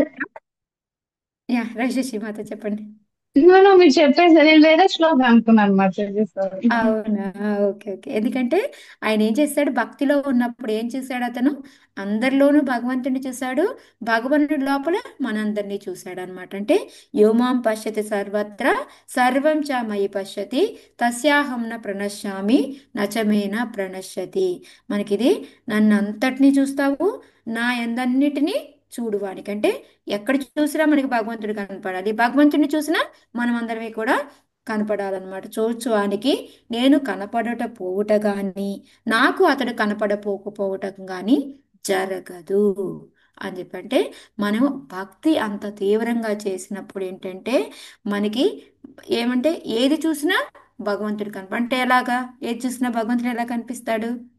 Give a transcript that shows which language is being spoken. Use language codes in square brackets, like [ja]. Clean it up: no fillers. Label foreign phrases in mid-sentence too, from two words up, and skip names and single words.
[te] సర్వత్ర. యా, రాజేషి మాత చెప్పండి. మీరు చెప్పేసి నేను వేరే శ్లోకం అనుకున్నాను మాతాజీ. సారీ. అవునా? ఓకే ఓకే. ఎందుకంటే ఆయన ఏం చేశాడు, భక్తిలో ఉన్నప్పుడు ఏం చేశాడు, అతను అందరిలోనూ భగవంతుని చూశాడు, భగవంతుడి లోపల మనందరినీ చూశాడు అనమాట. [sa] అంటే యోమాం పశ్యతి సర్వత్ర సర్వం చ మయి పశ్యతి తస్యాహం న ప్రణశ్యామి నచమేన ప్రణశ్యతి. [te] మనకిది, నన్ను అంతటినీ చూస్తావు, నా ఎందన్నిటినీ చూడువానికి. అంటే ఎక్కడ చూసినా మనకి భగవంతుడు కనపడాలి, భగవంతుడిని చూసినా మనం అందరమే కూడా కనపడాలన్నమాట. చూచువానికి నేను కనపడట పోవుట గాని నాకు అతడు కనపడపోకపోవటం గాని జరగదు అని చెప్పంటే, మనం భక్తి అంత తీవ్రంగా చేసినప్పుడు ఏంటంటే మనకి ఏమంటే ఏది చూసినా భగవంతుడు అంటే ఎలాగా, ఏది చూసినా భగవంతుడు ఎలా కనిపిస్తాడు?